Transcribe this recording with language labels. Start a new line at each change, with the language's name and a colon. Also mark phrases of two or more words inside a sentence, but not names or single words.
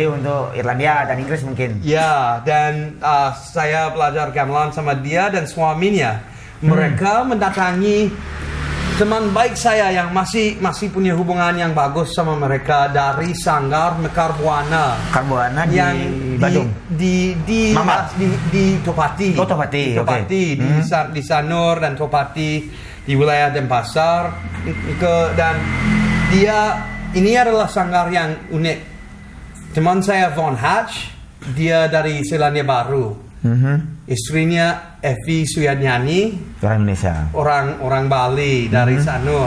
Indonesian: untuk Irlandia dan Inggris mungkin. Ya, dan saya belajar gamelan sama dia dan suaminya. Mereka mendatangi teman baik saya yang masih punya hubungan yang bagus sama mereka dari Sanggar Mekar Buana yang di Badung, di Topati. Oh, Topati. Di Sanur dan Topati di wilayah Denpasar. Dan ini adalah sanggar yang unik. Teman saya Von Hatch, dia dari Selandia Baru. Istrinya Evi Suyanyani, orang Indonesia, orang Bali dari Sanur.